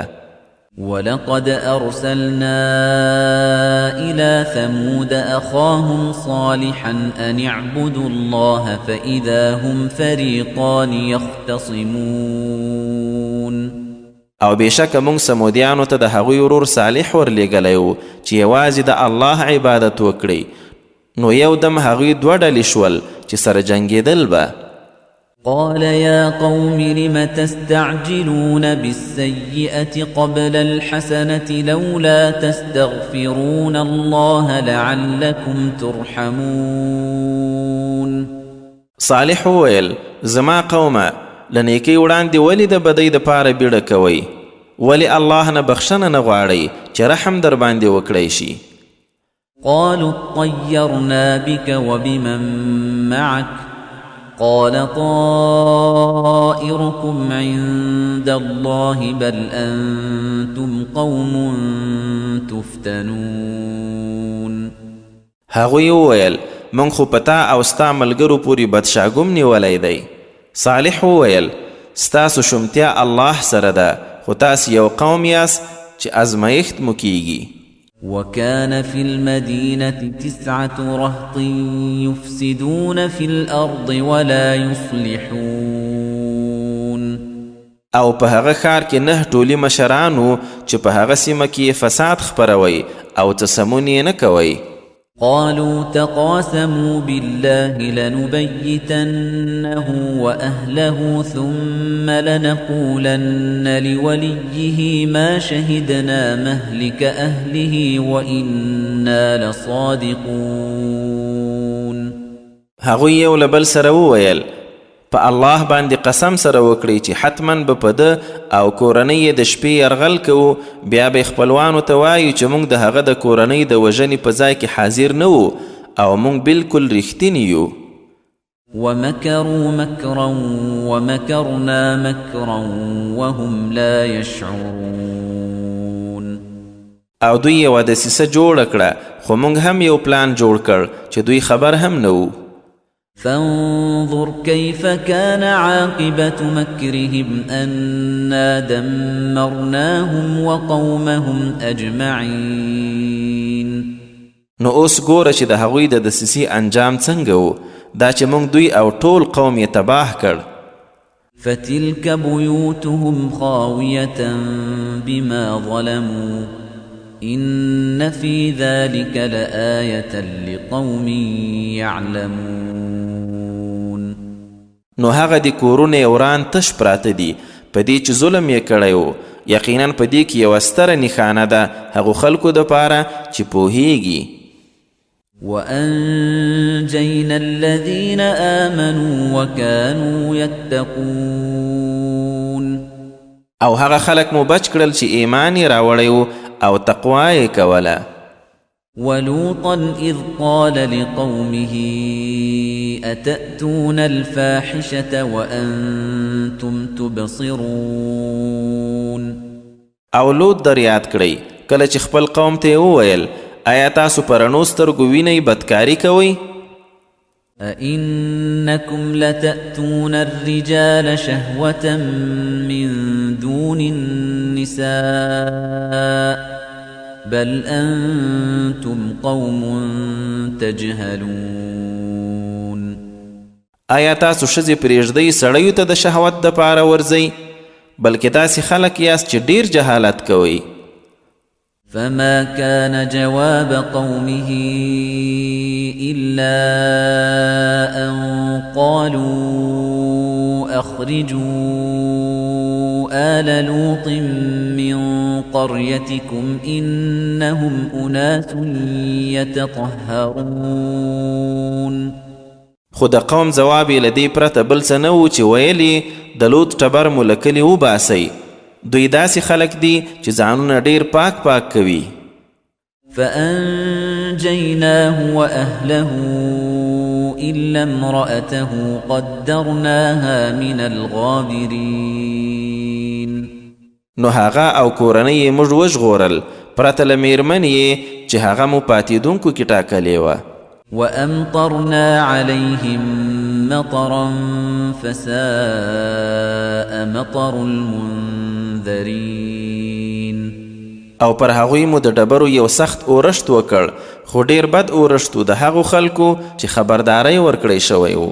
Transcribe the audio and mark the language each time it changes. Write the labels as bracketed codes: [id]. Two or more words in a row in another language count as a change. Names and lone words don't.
[ar] ولقد أرسلنا إلى ثمود أخاهم صالحا أن اعبدوا الله فإذا هم فريقان يختصمون. [ps] او بېشکه موږ سمودیانو ته د هغوی ورور صالح ورلېږلی و چې یوازې د الله عبادت وکړي، نو یو دم هغوی دوه ډلې شول چې سره جنګېدل به. [ar] قال يا قوم لم تستعجلون بالسيئة قبل الحسنة لولا تستغفرون الله لعلكم ترحمون. [ps] صالح وویل زما قومه له نیکۍ وړاندې ولې د بدۍ دپاره بیړه کوئ؟ ولې الله نه بخښنه نه غواړئ چې رحم در باندې وکړی شي؟ [ar] قالوا اطيرنا بك وبمن معك قال طائركم عند الله بل أنتم قوم تفتنون. [ps] هغوی وویل من خو پتا او ستا ملګرو پورې بدشاګوم نیولی دی. صالح وویل ستاسو شمتیا الله سره ده، خو تاسو یو قوم یاست چې ازمایښت مو کیږي. [ar] وكان في المدينة 9 رهط يفسدون في الأرض ولا يصلحون. [ps] او په هغه ښار کې 9 ټولي مشرانو چې په هغه سیمه کې فساد خپروي او څه سمون یې نه کوي. [ar] قالوا تقاسموا بالله لنبيتنه وأهله ثم لنقولن لوليه ما شهدنا مهلك أهله وإنا لصادقون. [ps] هغوی یو له بل سره وویل په الله باندې قسم سره وکړئ چې حتما به په ده او کورنۍ یې د شپې یرغل کوو، بیا به خپلوانو ته وایو چې موږ د هغه د کورنۍ د وژنې په ځای کې حاضر نه وو او موږ بالکل رښتیني یو. [ar] ومكروا مكرا ومكرنا مكرا وهم لا يشعرون. [ps] او دوی یوه دسیسه جوړه کړه خو موږ هم یو پلان جوړ کړ چې دوی خبر هم نه وو. [ar] فانظر كيف كان عاقبة مكرهم أنا دمرناهم وقومهم أجمعين. [ps] نو اوس ګوره چې د هغوی د دسیسې انجام څنګه و، دا چې موږ دوی او ټول قوم یې تباه کړ. [ar] فتلك بيوتهم خاوية بما ظلموا إن في ذلك لآية لقوم يعلمون. [ps] نو هغه د کورونه وران تش پراته دي په دې چې ظلم یې کړی و، یقینا په دې کې یوه ستره نښانه ده هغو خلکو دپاره چې پوهیږي. [ar] وأنجينا الذين آمنوا وكانوا يتقون [ps] او هغه خلک مو بچ کړل چې ایمان یې راوړی او تقوا یې کوله. [ar] ولوطا إذ قال لقومه أتأتون الفاحشة وأنتم تبصرون [ps] او لوط در یاد کړئ کله چې خپل قوم ته وویل آیا تاسو په رڼو سترګو وینئ بدکاري کوئ؟ [ar] أئنكم لتأتون الرجال شهوة من دون النساء بل أنتم قوم تجهلون. [ps] آیا تاسو ښځې پرېږدئ سړیو ته د شهوت دپاره ورځئ بلکې داسې خلک یاست چې ډیر جهالت کوئ. [ar] فما كان جواب قومه إلا أن قالوا أخرجوا آل لوط من قريتكم إنهم أناس يتطهرون. [ps] خو د قوم ځواب یې له دې پرته بل څه نه و چې ویل یې د لوط ټبر مو له کلي وباسئ، دوی داسې خلک دي چې ځانونه ډیر پاک پاک کوي. [ar] فأنجيناه وأهله إلا امرأته قدرناها من الغابرين. [ps] نو هغه او کورنۍ یې موږ وژغورل پرته له میرمن یې چې هغه مو پاتېدونکو کې ټاکلې وه. [ar] وأمطرنا عليهم مطرا فساء مطر المنذرين. [ps] او پر هغوی مو د ډبرو یو سخت اورښت وکړ خو ډیر بد اورښت و د هغو خلکو چې خبرداری ورکړی شوی و.